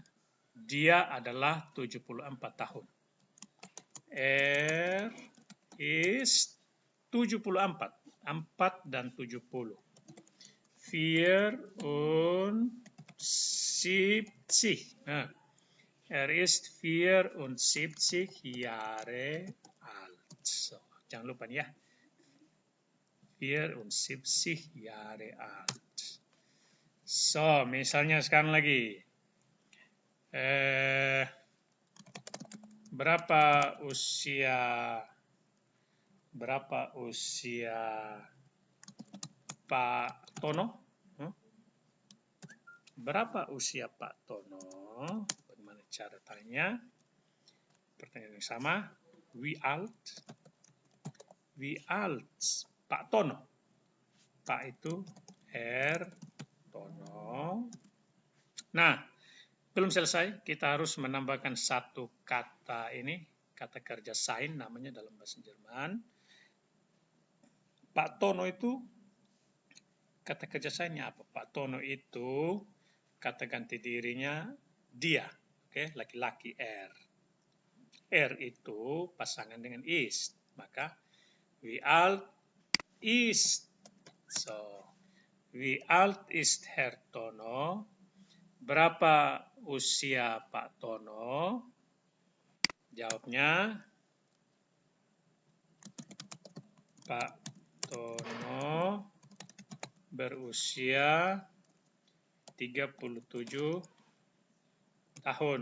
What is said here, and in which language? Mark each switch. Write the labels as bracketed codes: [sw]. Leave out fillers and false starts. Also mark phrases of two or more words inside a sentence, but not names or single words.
[id] Dia adalah 74 tahun. [de] Er ist [id] 74. 4 dan 70. 74. Nah, [de] er ist 74 Jahre alt. [id] So, jangan lupa ya. 74 [de] Jahre alt. [id] So, misalnya sekarang lagi. Berapa usia Pak Tono? Berapa usia Pak Tono? Bagaimana cara tanya? Pertanyaan yang sama. [de] Wie alt? Wie alt Pak Tono? [id] Pak itu Tono. Nah, belum selesai. Kita harus menambahkan satu kata ini. Kata kerja sein namanya dalam bahasa Jerman. Pak Tono itu kata kerja sainnya apa? Pak Tono itu kata ganti dirinya dia. Oke, laki-laki er. Er itu pasangan dengan ist. [de] Maka wie alt ist. So, wie alt ist Herr Tono? [id] Berapa usia Pak Tono? Jawabnya Pak Tono berusia 37 tahun.